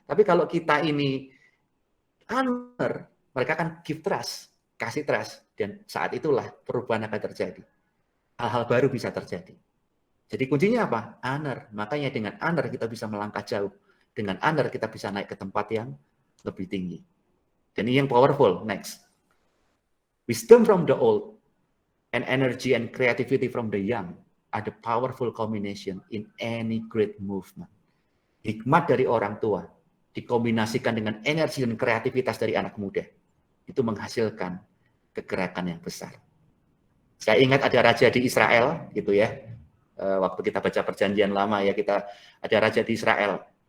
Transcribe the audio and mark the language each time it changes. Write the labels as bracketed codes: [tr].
[id] Tapi kalau kita ini honor, mereka akan [en] give trust, [id] kasih trust, dan saat itulah perubahan akan terjadi. Hal-hal baru bisa terjadi. Jadi kuncinya apa? Honor. Makanya dengan honor kita bisa melangkah jauh. Dengan honor kita bisa naik ke tempat yang lebih tinggi. Dan ini yang powerful. Next. [en] Wisdom from the old and energy and creativity from the young are the powerful combination in any great movement. [id] Hikmat dari orang tua dikombinasikan dengan energi dan kreativitas dari anak muda. Itu menghasilkan kegerakan yang besar. Saya ingat ada raja di Israel, gitu ya. Waktu kita baca perjanjian lama ya, kita ada raja di Israel.